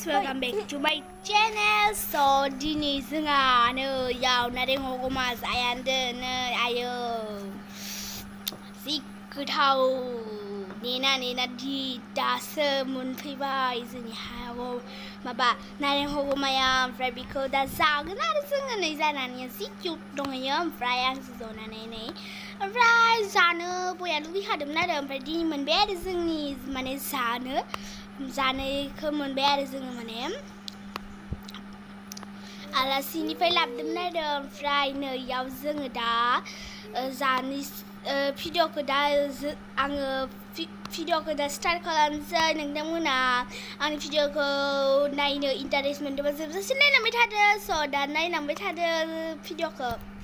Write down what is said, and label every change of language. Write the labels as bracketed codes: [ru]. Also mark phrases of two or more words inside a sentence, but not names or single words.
[en] welcome back to my channel. [brx] So dini जोंहा याव nareng hogoma जायान्दों आयो जि गोथाव नेना दि दासो मोनफैबाय जोंनि हायाव माबा nareng hogomaya ओमफ्राय बेखौ दा जागोन आरो जोङो नै जानानै जि क्यूट दङयो ओमफ्राय आंसो जनानै नै ओमफ्राय जानो बया लुगैखादोंमोन आरो ओमफ्राय दिनै मोनबाय आरो जोंनि माने जानायखौ मोनबाय आरो जोङो माने आलासिनिफ्राय लाबोदोंमोन आरो ओमफ्राय नैयाव जोङो दा जानि भिडिअखौ दा आङो भिडिअखौ दा स्टार्ट खालामनोसै नोंथांमोना आंनि भिडिअखौ नायनो इन्टारेस्ट मोनदोंबा जोबजासिम नायलांबाय थादो स' दा नायलांबाय थादो भिडिअखौ